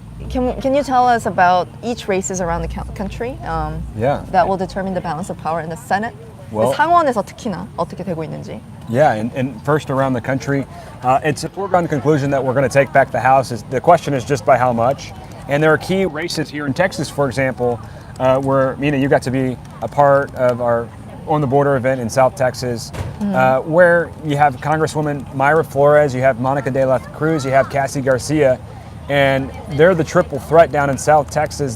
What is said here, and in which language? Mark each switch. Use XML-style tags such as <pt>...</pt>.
<en>Can you tell us about each races around the country that will determine the balance of power in the Senate? Well,</en> <ko>상원에서 특히나 어떻게 되고 있는지.</ko> <en>Yeah, and first around the country, it's a foregone conclusion that we're going to take back the House. The question is just by how much. And there are key races here in Texas, for example, where, Mina, you got to be a part of our On the Border event in South Texas, where you have Congresswoman Mayra Flores, you have Monica de la Cruz, you have Cassie Garcia, and they're the triple threat down in South Texas.</en>